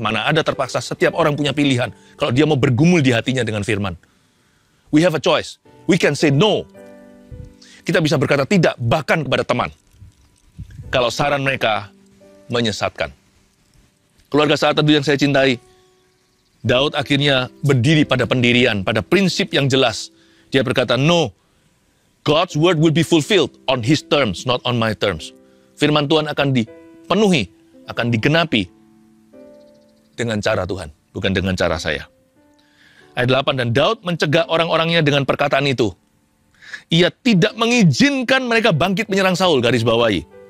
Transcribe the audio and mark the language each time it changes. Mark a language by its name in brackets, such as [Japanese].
[Indonesian] Mana ada terpaksa, setiap orang punya pilihan. Kalau dia mau bergumul di hatinya dengan firman. [English] We have a choice. We can say no. [Indonesian] Kita bisa berkata tidak, bahkan kepada teman. Kalau saran mereka menyesatkan. Keluarga Saat Teduh yang saya cintai, Daud akhirnya berdiri pada pendirian, pada prinsip yang jelas. Dia berkata, [English] no, God's word will be fulfilled on his terms, not on my terms. [Indonesian] Firman Tuhan akan dipenuhi, akan digenapi dengan cara Tuhan, bukan dengan cara saya. Ayat 8, dan Daud mencegah orang-orangnya dengan perkataan itu. Ia tidak mengizinkan mereka bangkit menyerang Saul, garis bawahi.